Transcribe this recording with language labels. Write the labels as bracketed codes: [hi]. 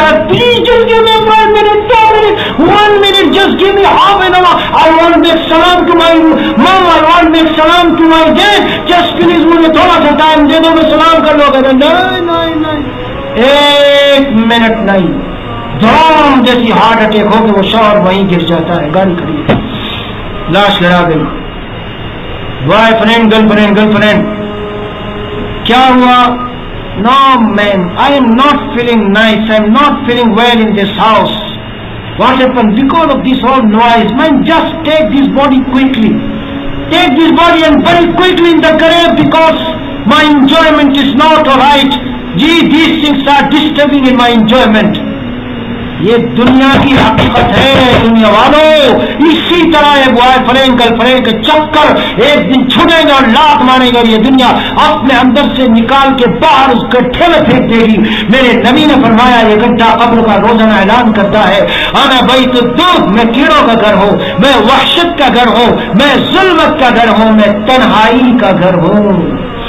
[en] Please just give me 5 minutes, 2 minutes, 1 minute, just give me half an hour. I want to make salam to my mom, I want to make salam to my dad. Just please [ur] مجھے تھوڑا سا time دے دو, میں سلام کر لو. کہتے نہیں, 1 minute نہیں. دھڑام جیسی ہارٹ اٹیک ہو کہ وہ شوہر وہیں گر جاتا ہے. گاڑی کھڑی ہے, لاش لڑا گئی. بوائے فرینڈ گرل فرینڈ کیا ہوا؟ [en] No man, I am not feeling nice, I am not feeling well in this house. What happened? Because of this whole noise. Man, just take this body quickly. Take this body and bury it quickly in the grave because my enjoyment is not alright. These things are disturbing in my enjoyment. [ur] یہ دنیا کی حقیقت ہے دنیا والوں. اسی طرح یہ بوائے فرینڈ گرل فرینڈ کے چکر ایک دن چھوڑے گا اور لات مارے گا. یہ دنیا اپنے اندر سے نکال کے باہر اس گڈھے میں پھینک دے گی. میرے نبی نے فرمایا یہ گڈھا قبر کا روزانہ اعلان کرتا ہے [ar] انا بیت الدود, [ur] میں کیڑوں کا گھر ہوں, میں وحشت کا گھر ہوں, میں ظلمت کا گھر ہوں, میں تنہائی کا گھر ہوں.